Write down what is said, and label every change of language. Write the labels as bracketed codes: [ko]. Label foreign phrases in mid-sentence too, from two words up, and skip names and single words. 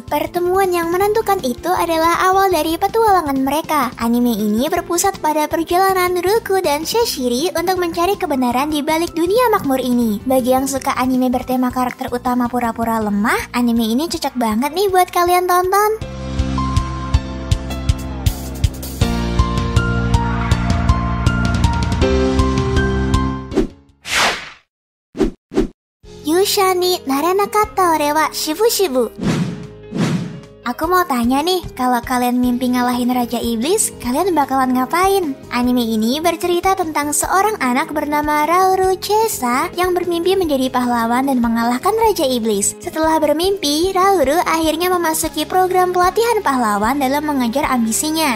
[id] Pertemuan yang menentukan itu adalah awal dari petualangan mereka. Anime ini berpusat pada perjalanan Ruku dan Seshiri untuk mencari kebenaran di balik dunia makmur ini. Bagi yang suka anime bertema karakter utama pura-pura lemah, anime ini cocok banget nih buat kalian tonton. [ja] 勇者になれなかった俺はしぶしぶ. [id] Aku mau tanya nih, kalau kalian mimpi ngalahin Raja Iblis, kalian bakalan ngapain? Anime ini bercerita tentang seorang anak bernama Raoru Chesa yang bermimpi menjadi pahlawan dan mengalahkan Raja Iblis. Setelah bermimpi, Raoru akhirnya memasuki program pelatihan pahlawan dalam mengejar ambisinya.